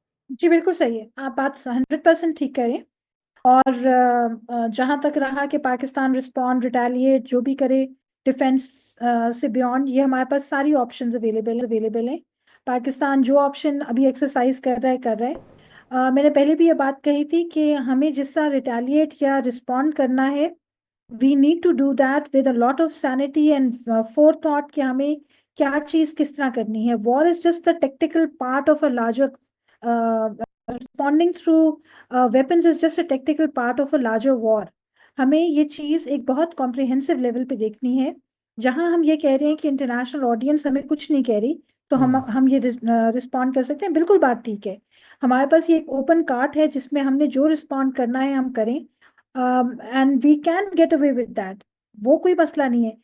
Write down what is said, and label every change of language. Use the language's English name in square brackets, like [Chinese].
[Urdu] جی بالکل صحیح ہے، آپ بات 100% ٹھیک کریں. اور جہاں تک رہا کہ پاکستان رسپونڈ ریٹیلیٹ جو بھی کرے ڈیفینس سے بیونڈ، یہ ہمارے پاس ساری آپشنز اویلیبل ہیں. پاکستان جو آپشن ابھی ایکسرسائز کر رہا ہے. میں نے پہلے بھی یہ بات کہی تھی کہ ہمیں جس طرح ریٹیلیٹ یا رسپونڈ کرنا ہے، [English] we need to do that with a lot of sanity and forethought [Urdu] کہ ہمیں کیا چیز کس طرح کرنی ہے. [English] War is just a tactical part of a larger responding through weapons is just a tactical part of a larger war. [Urdu] ہمیں یہ چیز ایک بہت comprehensive لیول پہ دیکھنی ہے. جہاں ہم یہ کہہ رہے ہیں کہ انٹرنیشنل آڈینس ہمیں کچھ نہیں کہہ رہی تو ہم یہ رسپونڈ کر سکتے ہیں، بالکل بات ٹھیک ہے. ہمارے پاس یہ ایک اوپن کارٹ ہے جس میں ہم نے جو رسپونڈ کرنا ہے ہم کریں، [English] And we can get away with that. [Urdu] وہ کوئی مسئلہ نہیں ہے.